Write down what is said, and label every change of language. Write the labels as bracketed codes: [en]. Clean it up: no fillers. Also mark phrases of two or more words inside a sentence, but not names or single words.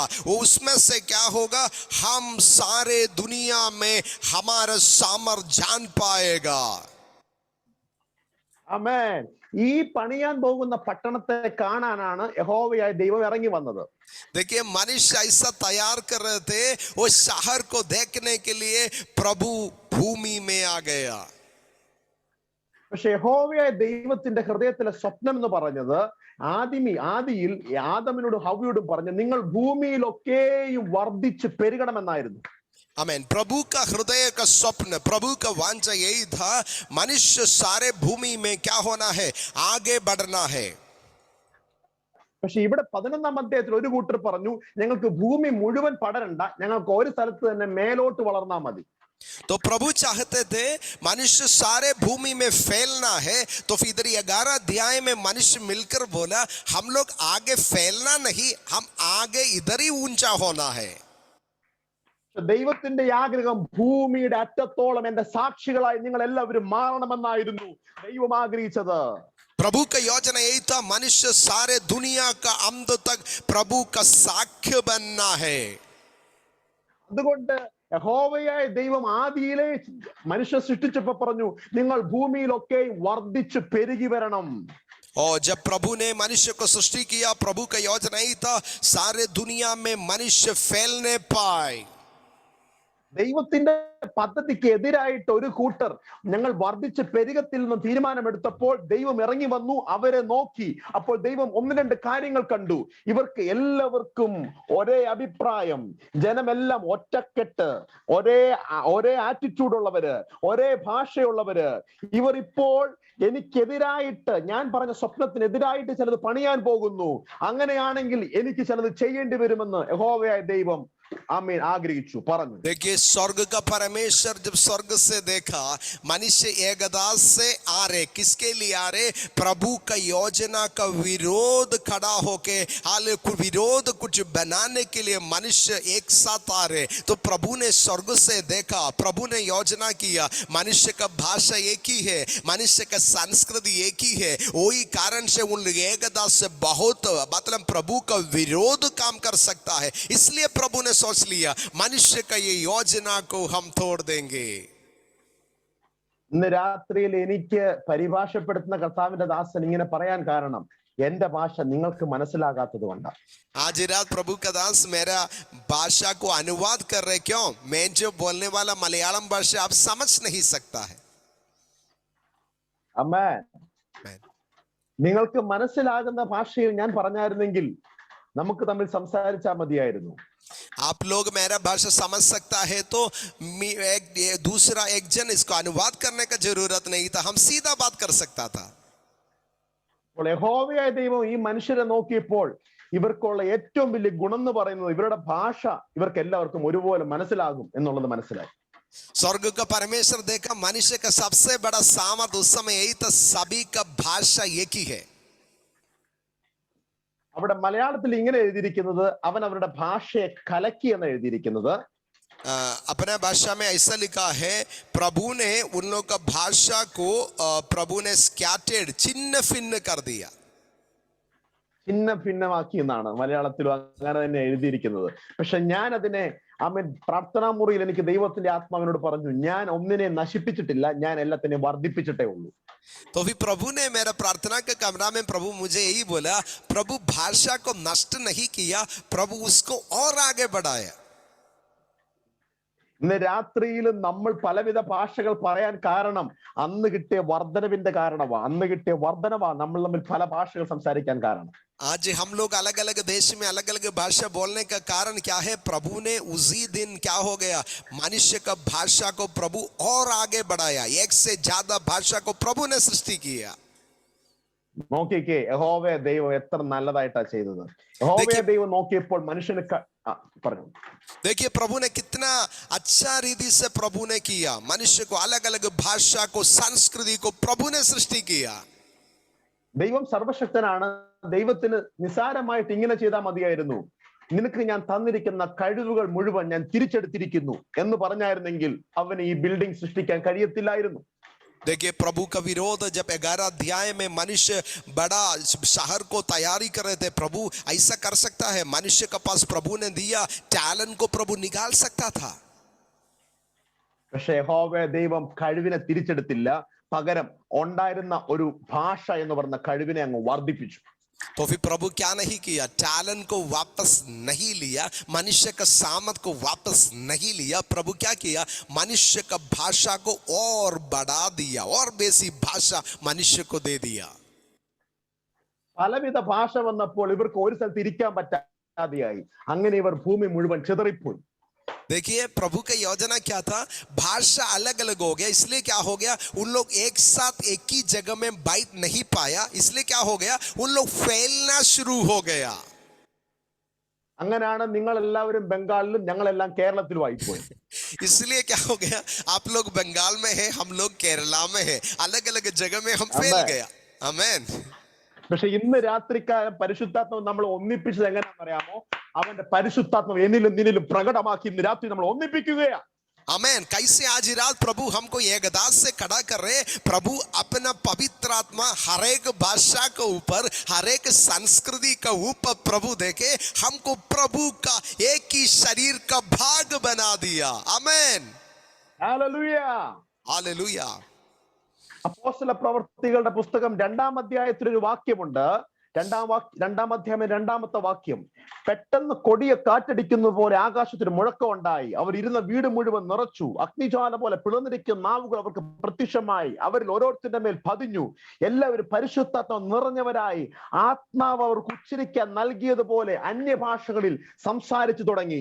[hi] वो उसमें से क्या होगा, हम सारे दुनिया में हमारा सामर्थ जान पाएगा. [ml] ആമേൻ. ഈ പണിയാൻ പോകുന്ന പട്ടണത്തെ കാണാനാണ് യഹോവയായ ദൈവം ഇറങ്ങി വന്നത്. [hi] देखिए मनुष्य ऐसा तैयार कर रहे थे, वो शहर को देखने के लिए प्रभु भूमि में आ गया. [ml] പക്ഷെ യഹോവയായ ദൈവത്തിന്റെ ഹൃദയത്തിലെ സ്വപ്നം എന്ന് പറഞ്ഞത് ആദിയിൽ ആദമിനോടും ഹവ്വയോടും പറഞ്ഞു, നിങ്ങൾ ഭൂമിയിലൊക്കെയും വർദ്ധിച്ച് പെരുകണമെന്നായിരുന്നു. आमीन. [hi] प्रभु का हृदय का स्वप्न, प्रभु का वांछा यही था, मनुष्य सारे भूमि में क्या होना है, आगे बढ़ना है. [ml] പക്ഷെ ഇവിടെ 11-ാം അധ്യായത്തിൽ ഒരു കൂട്ടർ പറഞ്ഞു, ഞങ്ങൾക്ക് ഭൂമി മുഴുവൻ പടരണ്ട, ഞങ്ങൾക്ക് ഒരു സ്ഥലത്ത് തന്നെ മേലോട്ട് വളർന്നാൽ മതി. [hi] तो प्रभु चाहते थे मनुष्य सारे भूमि में फैलना है. तो फिर इधर 11 अध्याय में मनुष्य मिलकर बोला, हम लोग आगे फैलना नहीं, हम आगे इधर ही ऊंचा होना है. [ml] ദൈവത്തിന്റെ ആഗ്രഹം ഭൂമിയുടെ അറ്റത്തോളം എന്റെ സാക്ഷികളായി നിങ്ങൾ എല്ലാവരും മാറണമെന്നായിരുന്നു ദൈവം ആഗ്രഹിച്ചത്. [hi] प्रभु का योजना यही था, मनुष्य सारे दुनिया का अंत तक प्रभु का साक्ष्य बनना है. [ml] അതുകൊണ്ട് യഹോവയായ ദൈവം ആദിയിലെ മനുഷ്യ സൃഷ്ടിച്ചപ്പോൾ പറഞ്ഞു, നിങ്ങൾ ഭൂമിയിലൊക്കെയും വർദ്ധിച്ചു പെരുകി വരണം. [hi] और जब प्रभु ने मनुष्य को सृष्टि किया, प्रभु का योजना यही था, सारे दुनिया में मनुष्य फैलने पाए. [ml] ദൈവത്തിന്റെ പദ്ധതിക്ക് എതിരായിട്ട് ഒരു കൂട്ടർ ഞങ്ങൾ വർദ്ധിച്ച് പെരുകത്തിൽ നിന്ന് തീരുമാനമെടുത്തപ്പോൾ ദൈവം ഇറങ്ങി വന്നു, അവരെ നോക്കി. അപ്പോൾ ദൈവം 1-2 കാര്യങ്ങൾ കണ്ടു. ഇവർക്ക് എല്ലാവർക്കും ഒരേ അഭിപ്രായം, ജനമെല്ലാം ഒറ്റക്കെട്ട്, ഒരേ ആറ്റിറ്റ്യൂഡ് ഉള്ളവര്, ഒരേ ഭാഷയുള്ളവര്. ഇവർ ഇപ്പോൾ എനിക്കെതിരായിട്ട്, ഞാൻ പറഞ്ഞ സ്വപ്നത്തിനെതിരായിട്ട് ചിലത് പണിയാൻ പോകുന്നു. അങ്ങനെയാണെങ്കിൽ എനിക്ക് ചിലത് ചെയ്യേണ്ടി വരുമെന്ന് യഹോവയായ ദൈവം आमीन आग्रहिച്ചു പറഞ്ഞു. [hi] देखिए स्वर्ग का परमेश्वर जब स्वर्ग से देखा, मनुष्य एकदम से आ रहे, किसके लिए आ रहे, प्रभु का योजना का विरोध खड़ा होके, हाल विरोध कुछ बनाने के लिए मनुष्य एक साथ आ रहे. तो प्रभु ने स्वर्ग से देखा, प्रभु ने योजना किया, मनुष्य का भाषा एक ही है, मनुष्य का संस्कृति एक ही है, वही कारण से उन लोग एकदम से बहुत मतलब प्रभु का विरोध काम कर सकता है. इसलिए प्रभु ने सोच लिया, मनुष्य का ये योजना को हम तोड़ देंगे. [ml] ഇന്ന് രാത്രിയിൽ എനിക്ക് പരിഭാഷപ്പെടുത്തുന്ന കർത്താവിന്റെ ദാസൻ ഇങ്ങനെ പറയാൻ കാരണം എന്റെ ഭാഷ നിങ്ങൾക്ക് മനസ്സിലാകാത്തത് കൊണ്ടാണ്. [hi] आज रात प्रभु का दास मेरा भाषा को अनुवाद कर रहे, क्यों, मैं जो बोलने वाला मलयालम भाषा आप समझ नहीं सकता है. [ml] ആമേൻ. നിങ്ങൾക്ക് മനസ്സിലാകുന്ന ഭാഷയിൽ ഞാൻ പറഞ്ഞായിരുന്നെങ്കിൽ നമുക്ക് തമ്മിൽ സംസാരിച്ചാൽ മതിയായിരുന്നു. [hi] आप लोग मेरा भाषा समझ सकता है तो दूसरा एक जन इसको अनुवाद करने का जरूरत नहीं था, हम सीधा बात कर सकता था. [ml] യഹോവയായ ദൈവം ഈ മനുഷ്യരെ നോക്കിയപ്പോൾ ഇവർക്കുള്ള ഏറ്റവും വലിയ ഗുണം എന്ന് പറയുന്നത് ഇവരുടെ ഭാഷ ഇവർക്ക് എല്ലാവർക്കും ഒരുപോലെ മനസ്സിലാകും എന്നുള്ളത് മനസ്സിലായി. [hi] स्वर्ग का परमेश्वर देखा मनुष्य का सबसे बड़ा सामर्थ उस समय यही था, सभी का भाषा एक ही है। [ml] അവിടെ മലയാളത്തിൽ ഇങ്ങനെ എഴുതിയിരിക്കുന്നത് അവൻ അവരുടെ ഭാഷയെ കലക്കി എന്ന് എഴുതിയിരിക്കുന്നത്. [hi] अपने भाषा में ऐसा लिखा है, प्रभु ने उन लोगों का भाषा को प्रभु ने स्कैटर्ड, छिन्न भिन्न कर दिया. [ml] ഭിന്ന ഭിന്നമാക്കി എന്നാണ് മലയാളത്തിലും അങ്ങനെ തന്നെ എഴുതിയിരിക്കുന്നത്. പക്ഷെ ഞാൻ അതിനെ പ്രാർത്ഥനാ മുറിയിൽ എനിക്ക് ദൈവത്തിന്റെ ആത്മാവിനോട് പറഞ്ഞു, ഞാൻ ഒന്നിനെ നശിപ്പിച്ചിട്ടില്ല, ഞാൻ എല്ലാത്തിനെയും വർദ്ധിപ്പിച്ചിട്ടേ ഉള്ളൂ. [hi] तो फिर प्रभु ने मेरा प्रार्थना के कमरा में प्रभु मुझे यही बोला, प्रभु भाषा को नष्ट नहीं किया, प्रभु उसको और आगे बढ़ाया. [ml] ഇന്ന് രാത്രിയിലും നമ്മൾ പലവിധ ഭാഷകൾ പറയാൻ കാരണം അന്ന് കിട്ടിയ വർധനവിന്റെ കാരണമാണ്. അന്ന് കിട്ടിയ വർധനവാ നമ്മൾ തമ്മിൽ പല ഭാഷകൾ സംസാരിക്കാൻ കാരണം. [hi] आज हम लोग अलग अलग देश में अलग अलग भाषा बोलने का कारण क्या है? प्रभु ने उसी दिन क्या हो गया, मनुष्य का भाषा को प्रभु और आगे बढ़ाया. एक से ज्यादा भाषा को प्रभु ने सृष्टि किया. [ml] നോക്കിക്കേ, യഹോവേ ദൈവം എത്ര നല്ലതായിട്ടാ ചെയ്തത്. യഹോവേ ദൈവം നോക്കിയപ്പോൾ മനുഷ്യന് പറഞ്ഞു. [hi] देखिए प्रभु ने कितना अच्छा रीति से प्रभु ने किया. मनुष्य को अलग अलग भाषा को, संस्कृति को प्रभु ने सृष्टि किया. [ml] ദൈവം സർവശക്തനാണ്. ദൈവത്തിന് നിസാരമായിട്ട് ഇങ്ങനെ ചെയ്താൽ മതിയായിരുന്നു, നിനക്ക് ഞാൻ തന്നിരിക്കുന്ന കഴിവുകൾ മുഴുവൻ ഞാൻ തിരിച്ചെടുത്തിരിക്കുന്നു എന്ന് പറഞ്ഞായിരുന്നെങ്കിൽ അവന് ഈ ബിൽഡിംഗ് സൃഷ്ടിക്കാൻ കഴിയത്തില്ലായിരുന്നു. [hi] देखिए प्रभु का विरोध जब 11 अध्याय में मनुष्य बड़ा शहर को तैयारी कर रहे थे, प्रभु ऐसा कर सकता है, मनुष्य के पास प्रभु ने दिया टैलेंट को प्रभु निकाल सकता था. [ml] പക്ഷേ യഹോവേ ദൈവം കഴിവിനെ തിരിച്ചെടുത്തില്ല, പകരം ഉണ്ടായിരുന്ന ഒരു ഭാഷ എന്ന് പറഞ്ഞ കഴിവിനെ അങ്ങ് വർദ്ധിപ്പിച്ചു. [hi] तो फिर प्रभु क्या नहीं किया, टैलेंट को वापस नहीं लिया, मनुष्य का सामर्थ को वापस नहीं लिया. प्रभु क्या किया, मनुष्य का भाषा को और बढ़ा दिया, और बेसी भाषा मनुष्य को दे दिया. [ml] പലവിധ ഭാഷ വന്നപ്പോൾ ഇവർക്ക് ഒരു സ്ഥലത്ത് ഇരിക്കാൻ പറ്റാതെയായി. അങ്ങനെ ഇവർ ഭൂമി മുഴുവൻ ചിതറിപ്പോയി. [hi] देखिए प्रभु का योजना क्या था, भाषा अलग अलग हो गया, इसलिए क्या हो गया, उन लोग एक साथ एक ही जगह में बैठ नहीं पाया, इसलिए क्या हो गया, उन लोग फैलना शुरू हो गया. [ml] അങ്ങനെയാണ് നിങ്ങൾ എല്ലാവരും ബംഗാളിലും ഞങ്ങളെല്ലാം കേരളത്തിലും ആയിപ്പോയി. [hi] इसलिए क्या हो गया, आप लोग बंगाल में है, हम लोग केरला में है, अलग अलग जगह में हम फैल गया. आमेन. [ml] പക്ഷെ ഇന്ന് രാത്രിക്കാലം പരിശുദ്ധാത്മാവ് നമ്മൾ ഒന്നിപ്പിച്ചത് എങ്ങനെയാണെന്ന് അറിയാമോ? അവന്റെ പരിശുദ്ധാത്മാവ് എന്നിലും നിന്നിലും പ്രകടമാക്കി ഇന്ന് രാത്രി നമ്മൾ ഒന്നിപ്പിക്കുകയാണ്. [hi] आमेन. कैसे आज रात प्रभु हमको एकदास से खड़ा कर रहे, प्रभु अपना पवित्र आत्मा हर एक भाषा के ऊपर, हर एक संस्कृति का ऊपर प्रभु देके हमको प्रभु का एक ही शरीर का भाग बना दिया. आमेन. [ml] ഹല്ലേലൂയ. [hi] हालेलुया. [ml] അപ്പോസ്തല പ്രവർത്തികളുടെ പുസ്തകം 2-ാം അധ്യായത്തിൽ ഒരു വാക്യമുണ്ട്. 2-ാം അധ്യായം 2-ാമത്തെ വാക്യം, പെട്ടെന്ന് കൊടിയ കാറ്റടിക്കുന്ന പോലെ ആകാശത്തിന് മുഴക്കം ഉണ്ടായി, അവർ ഇരുന്ന വീട് മുഴുവൻ നിറച്ചു, അഗ്നിജ്വാല പോലെ പിളർന്നിരിക്കുന്ന നാവുകൾ അവർക്ക് പ്രത്യക്ഷമായി, അവരിൽ ഓരോരുത്തരുടെ മേൽ പതിഞ്ഞു, എല്ലാവരും പരിശുദ്ധാത്മാവ് നിറഞ്ഞവരായി, ആത്മാവ് അവർക്ക് ഉച്ചരിക്കാൻ നൽകിയതുപോലെ അന്യഭാഷകളിൽ സംസാരിച്ചു തുടങ്ങി.